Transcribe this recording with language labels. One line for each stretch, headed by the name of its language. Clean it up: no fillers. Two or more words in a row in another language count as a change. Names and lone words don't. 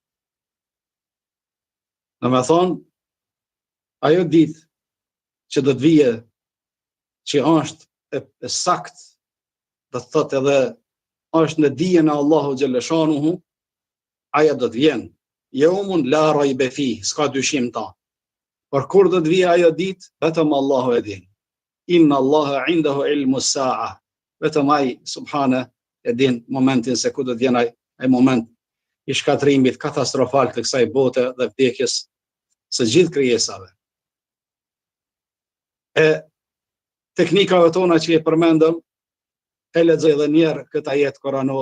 Albanian: Domethënë, ajo ditë që do të vije, që është e sakt, do të thotë edhe është në dijen e Allahu
Arabic: جل شأنه,
Albanian: aja do të vjen.
Arabic: يوم لا ريب فيه,
Albanian: s'ka dyshim ta. Por kur do të vijë ajo ditë, vetëm Allahu e din.
Arabic: إن الله عنده علم الساعة.
Albanian: Vetëm ai subhana e din momentin se ku do të vjen ai moment i shkatrimit katastrofal të kësaj bote dhe vdekjes së gjithë krijesave. E teknikave tona që e përmendëm, e lexoj edhe një herë këtë ajet koranor.